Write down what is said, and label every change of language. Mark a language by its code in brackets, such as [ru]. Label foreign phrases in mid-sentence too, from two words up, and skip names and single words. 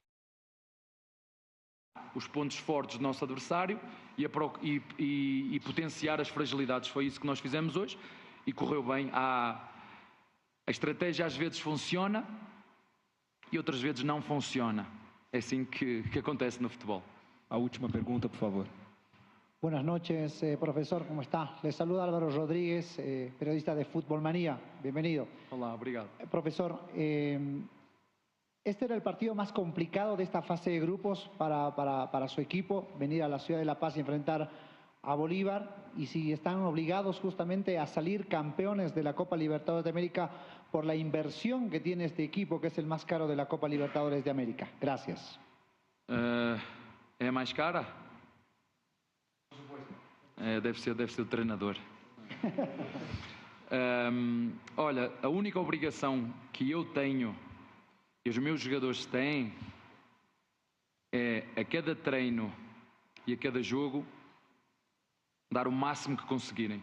[pt] Os pontos fortes do nosso adversário e potenciar as fragilidades. Foi isso que nós fizemos hoje e correu bem. A estratégia às vezes funciona e outras vezes não funciona. É assim que acontece no futebol. A última pergunta, por favor. [es] Buenas noches, profesor, ¿cómo está? Le saluda Álvaro Rodríguez, periodista de Fútbol Manía. Bienvenido. [pt] Olá, obrigado. [es] Profesor, este era el partido más complicado de esta fase de grupos para su equipo, venir a la ciudad de La Paz y enfrentar a Bolívar, y si están obligados justamente a salir campeones de la Copa Libertadores de América por la inversión que tiene este equipo, que es el más caro de la Copa Libertadores de América. Gracias. [pt] É a mais cara? Deve ser o treinador. Olha, a única obrigação que eu tenho e os meus jogadores têm é a cada treino e a cada jogo dar o máximo que conseguirem.